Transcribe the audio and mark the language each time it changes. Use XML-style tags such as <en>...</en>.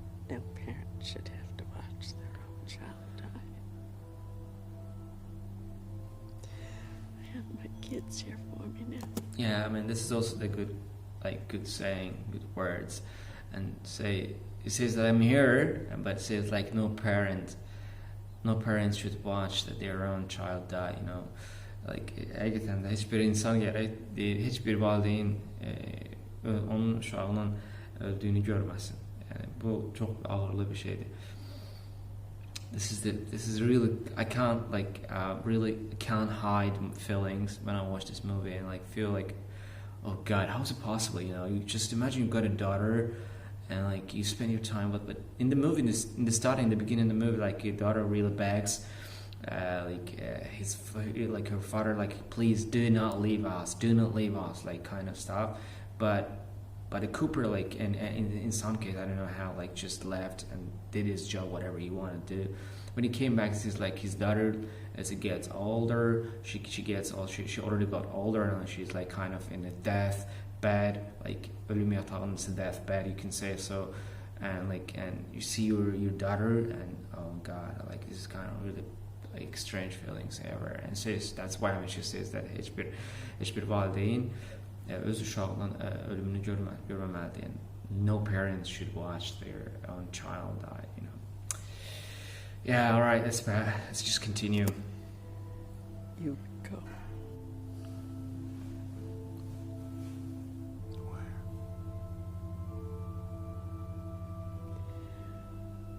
<en>No parent should have to watch their own child die. I have my kids here for me now. Yeah, I mean, this is also the good saying, good words, and it says that I'm here, but it says no parents should watch that their own child die.</en> <az>Gerçekten de hiçbir insan gerek hiçbir valideyn onun uşağının öldüğünü görmesin. Yani bu çok ağırlı bir şeydi.</az> <en>This is really I can't can't hide feelings when I watch this movie and feel oh God, how is it possible? You just imagine you've got a daughter and you spend your time but in the movie in the starting, in the beginning of the movie, your daughter really begs her father, please do not leave us, kind of stuff. But the Cooper, in some case, I don't know how, just left and did his job, whatever he wanted to do. When he came back, it's his daughter, as it gets older, she already got older, and she's kind of in a death bed,</en> <az>ölüm yatağının</az> <en>death bed, you can say so, and you see your daughter, and oh God, this is kind of really strange feelings ever. And that's why she says that</en> <az>hiçbir valideyn öz uşağının ölümünü görmemeli.</az> <en>And no parents should watch their own child die. Yeah, all right, that's bad. Let's just continue. You go. Where?</en>